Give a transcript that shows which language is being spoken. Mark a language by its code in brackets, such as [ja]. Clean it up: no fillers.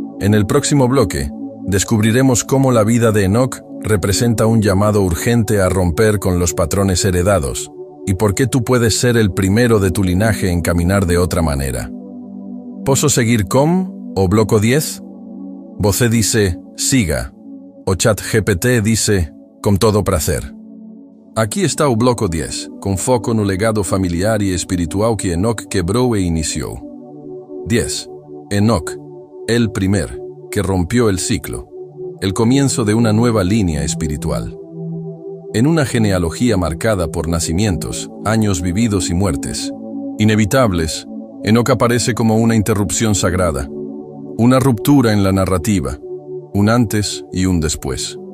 [es] En el próximo bloque, descubriremos cómo la vida de Enoc representa un llamado urgente a romper con los patrones heredados y por qué tú puedes ser el primero de tu linaje en caminar de otra manera. [pt] ¿Posso seguir com o bloco 10? Você dice, siga, o ChatGPT dice, com todo prazer. Aqui está o bloco 10, com foco no legado familiar e espiritual que Enoc quebrou e iniciou. 10. [es] Enoc, el primer, que rompió el ciclo, el comienzo de una nueva línea espiritual. En una genealogía marcada por nacimientos, años vividos y muertes inevitables, Enoc aparece como una interrupción sagrada, una ruptura en la narrativa, un antes y un después.